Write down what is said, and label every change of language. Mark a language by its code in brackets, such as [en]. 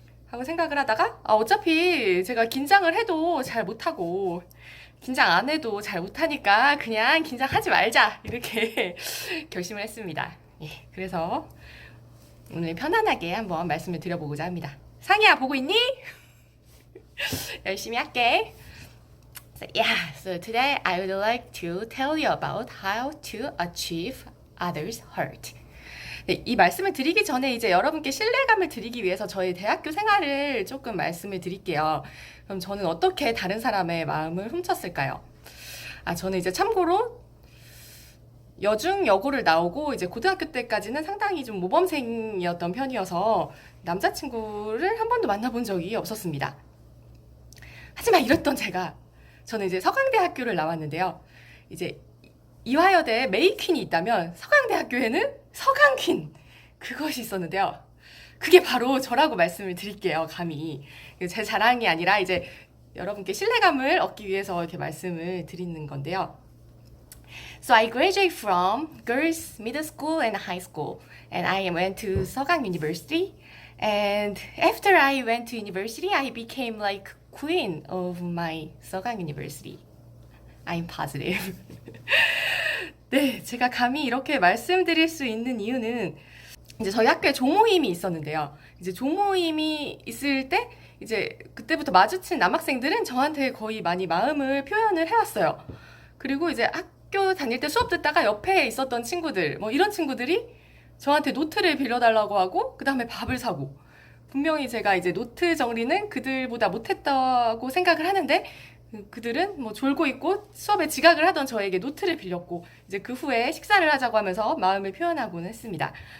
[ko] 하고 생각을 하다가 어차피 제가 긴장을 해도 잘 못하고 긴장 안 해도 잘 못하니까 그냥 긴장하지 말자 이렇게 결심을 했습니다. 그래서 오늘 편안하게 한번 말씀을 드려보고자 합니다. 상희야, 보고 있니? 열심히 할게. [en] So today I would like to tell you about how to achieve others' heart. [ko] 네, 이 말씀을 드리기 전에 이제 여러분께 신뢰감을 드리기 위해서 저의 대학교 생활을 조금 말씀을 드릴게요. 그럼 저는 어떻게 다른 사람의 마음을 훔쳤을까요? 저는 이제 참고로 여중 여고를 나오고 이제 고등학교 때까지는 상당히 좀 모범생이었던 편이어서 남자친구를 한 번도 만나본 적이 없었습니다. 하지만 이랬던 저는 이제 서강대학교를 나왔는데요. 이제 이화여대에 메이퀸이 있다면 서강대학교에는 서강퀸 그것이 있었는데요. 그게 바로 저라고 말씀을 드릴게요. 감히 제 자랑이 아니라 이제 여러분께 신뢰감을 얻기 위해서 이렇게 말씀을 드리는 건데요. [en] So I graduated from girls middle school and high school, and I went to Seogang University. And after I went to university, I became like queen of my Seogang University. I'm positive. [ko] 네, 제가 감히 이렇게 말씀드릴 수 있는 이유는 이제 저희 학교에 조모임이 있었는데요. 이제 조모임이 있을 때 이제 그때부터 마주친 남학생들은 저한테 거의 많이 마음을 표현을 해왔어요. 그리고 이제 학교 다닐 때 수업 듣다가 옆에 있었던 친구들, 이런 친구들이 저한테 노트를 빌려달라고 하고, 그 다음에 밥을 사고, 분명히 제가 이제 노트 정리는 그들보다 못했다고 생각을 하는데, 그들은 졸고 있고 수업에 지각을 하던 저에게 노트를 빌렸고, 이제 그 후에 식사를 하자고 하면서 마음을 표현하고는 했습니다.